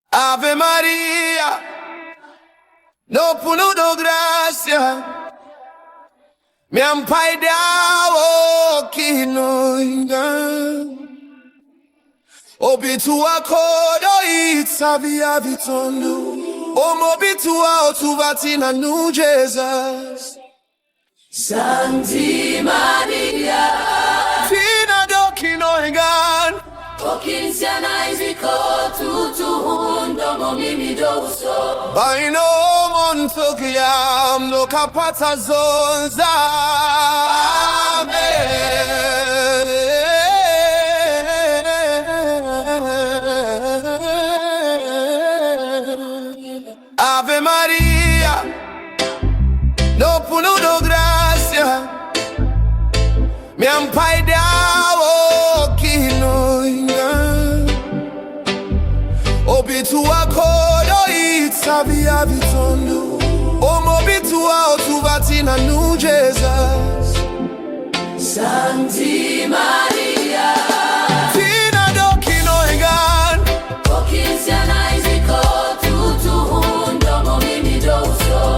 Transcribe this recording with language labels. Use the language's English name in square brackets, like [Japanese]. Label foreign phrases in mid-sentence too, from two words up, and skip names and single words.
[Central Dusun] Ave Maria, no puno do gracia, mi ampaidao kinoinga. Obitua kodo itavia vitondu, omobitua otuvatina nu Jesus. [Latin] Sancti Maria, [Central Dusun] Fina do kinoingan, okinsiana iziko tutu hundo momimi doso. baino montokiam no kapata zonza. Ave Maria, no puno do gracia, mi ampaidao kinoinga. Obitua kodo itavia vitondu, omobitua otuvatina nu Jesus. [Latin] Sancti Maria, [Central Dusun] Fina do kinoingan, okinsiana iziko tutu hundo momimi doso.